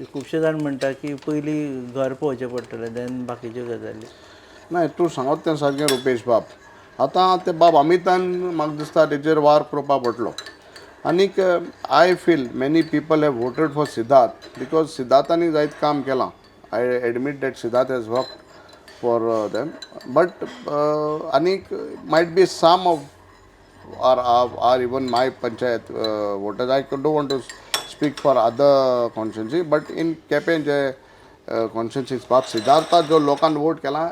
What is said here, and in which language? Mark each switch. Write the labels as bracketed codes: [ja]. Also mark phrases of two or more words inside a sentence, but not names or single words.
[kok] खुबशे जाण म्हणटा की पयलीं घर पळोवचें पडटलें देन बाकीच्यो गजाली. नाही तूं सांगत तें सारकें रुपेश बाब आतां ते बाब अमितान म्हाका दिसता तेजेर वार करपा पडटलो आनीक [en] I feel many people have voted for Siddharth because [kok] सिद्धार्थानी जायत काम केलां [en] I admit that Siddharth has work for them but [kok] आनीक [en] might be some of or even my panchayat voters I don't want to speak for other constituency but in Quepem [kok] जे कॉन्स्टिट्युएन्सीज बाब सिद्धार्था जो लोकांनी वोट केला